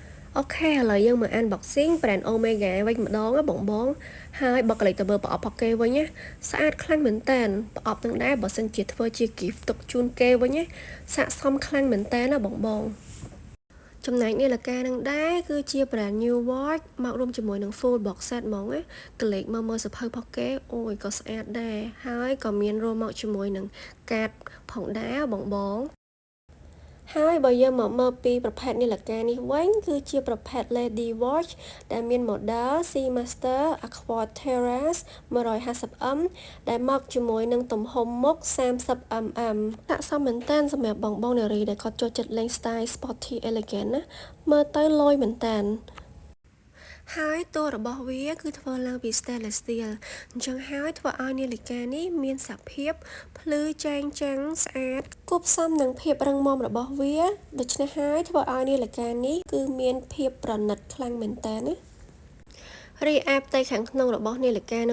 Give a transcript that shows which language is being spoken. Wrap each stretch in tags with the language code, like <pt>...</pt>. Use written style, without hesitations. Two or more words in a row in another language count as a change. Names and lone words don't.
<km>អូខេឥឡូវយើងមក unboxing brand Omega វិញម្ដងណាបងហើយបើកលេចទៅមើលប្រអប់របស់គេវិញណាស្អាតខ្លាំងមែនតើប្រអប់នឹងដែរបើសិនជាធ្វើជា gift ទុកជូនគេវិញណាស័ក្តិសមខ្លាំងមែនតើណាបងចំណែកនាឡិកានឹងដែរគឺជា</km> <en>brand new watch</en> <km>មករួមជាមួយនឹង</km> <en>full box set</en> <km>ហ្មងណាកលេចមកមើលសភៅរបស់គេអូយក៏ ស្អាតដែរហើយក៏មានរួមមកជាមួយនឹងកាតផងដែរបងហើយបើយើងមកមើលពីប្រភេទនាឡិកានេះវិញគឺជាប្រភេទ</km> <en>Lady Watch</en> <km>ដែលមាន model Seamaster Aquaterras 150mm ដែលមកជាមួយនឹងទំហំមុខ 30mm ស័ក្តិសមមែនតើសម្រាប់បងនារីដែលគាត់ចូល ចិត្តលេង</km> <en>style sporty elegant</en> <km>ណាមើលទៅលយមែនតើហើយតួរបស់វាគឺធ្វើឡើងពី</km> <en>stainless steel</en> <km>អញ្ចឹងហើយធ្វើឲ្យនាឡិកានេះមានសភាពភ្លឺចែងចាំងស្អាតគួបផ្សំនឹង ភាពរឹងមាំរបស់វាដូច្នេះហើយធ្វើឲ្យនាឡិកានេះគឺមានភាពប្រណិតខ្លាំងមែនតើណារីឯផ្ទៃខាងក្នុងរបស់នាឡិកានឹង</km>